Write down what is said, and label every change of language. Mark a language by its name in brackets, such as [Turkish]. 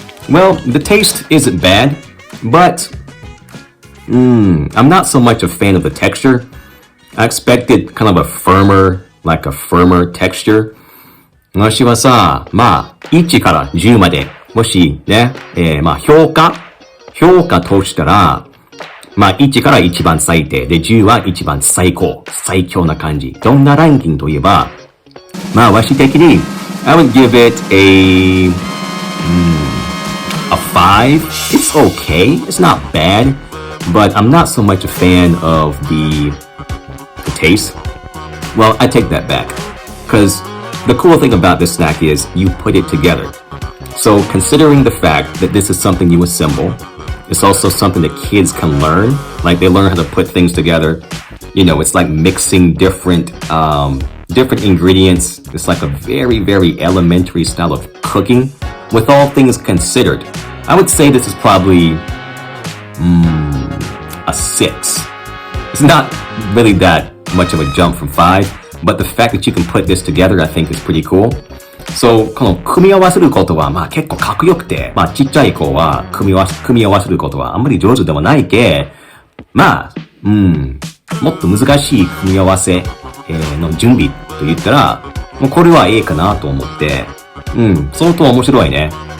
[English] Well, the taste isn't bad, but I'm not so much a fan of the texture. I expected kind of a firmer texture. [Japanese] 私はさ、まあ、1から10まで、もしね、まあ、評価としたら、まあ、1から一番最低、で、10は一番最強な感じ。どんなランキングといえば、まあ、私的に、 [English] I would give it a 5. It's okay. It's not bad, but I'm not so much a fan of the taste. Well, I take that back, because the cool thing about this snack is you put it together. So considering the fact that this is something you assemble, it's also something that kids can learn. Like they learn how to put things together. You know, it's like mixing different ingredients. It's like a very, very elementary style of cooking. With all things considered, I would say this is probably a 6. It's not really that much of a jump from 5.But the fact that you can put this together, I think is pretty cool. [Japanese] So, この組み合わせることは、まあ結構かっこよくて、まあちっちゃい子は組み合わせることはあんまり上手でもないけ、まあ、もっと難しい組み合わせ、の準備と言ったら、もうこれはかなと思って、相当面白いね。